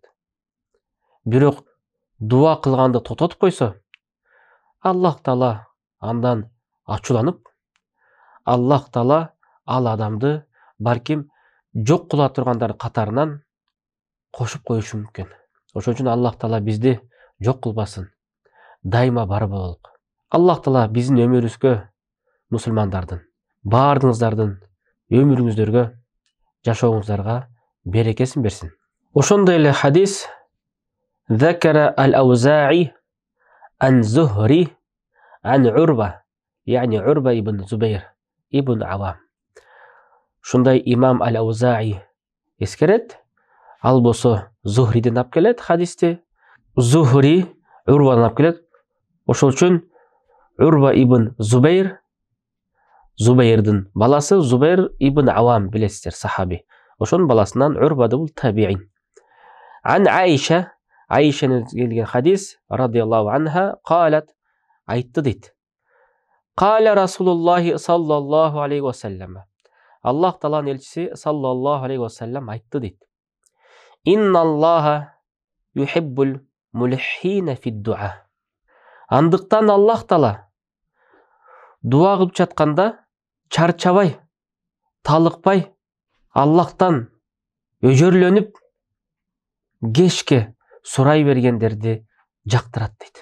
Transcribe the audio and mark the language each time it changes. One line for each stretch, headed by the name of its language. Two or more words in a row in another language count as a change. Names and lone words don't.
Kyrgyz: Бирок дуа кылганды токтотуп койсо, Аллах Таала андан ачууланып, Аллах Таала ал адамды балким жок кыла тургандар катарынан кошуп коюшу мүмкүн. Ошон үчүн Аллах Таала бизди жок кылбасын, дайыма бар бололук. Аллах Таала биздин өмүрүбүзгө, мусулмандардын баардыгыңыздардын өмүрүңүздөргө, жашооңуздарга берекесин берсин. Ошондой эле хадис
Arabic: ذكر الأوزاعي عن الزهري عن عروة,
Kyrgyz: яни Урва ибн Зубайр ибн Авам. Ушундай имам аль-Аузаи эскерет, ал болсо Зухриден алып келет хадисти. Зухри Урвадан алып келет. Ошол үчүн Урва ибн Зубайр, Зубайрдын баласы, Зубайр ибн Авам билесиздер, сахаби. Ошонун баласынан Урва бул табиин. Ан Айша, Айшанын келген хадис
Arabic: رضي الله عنها,
Kyrgyz: калат, айтты дейт.
Arabic: قال رسول الله صلى الله عليه وسلم.
Kyrgyz: Аллах Тааланын элчиси
Arabic: صلى الله عليه وسلم
Kyrgyz: айтты дейт.
Arabic: إن الله يحب الملحين في الدعاء.
Kyrgyz: Андыктан Аллах Таала дуа кылып жатканда чарчабай, талыкпай, Аллахтан өжөрлөнүп, кешке сурай бергендерди жактырат дейт.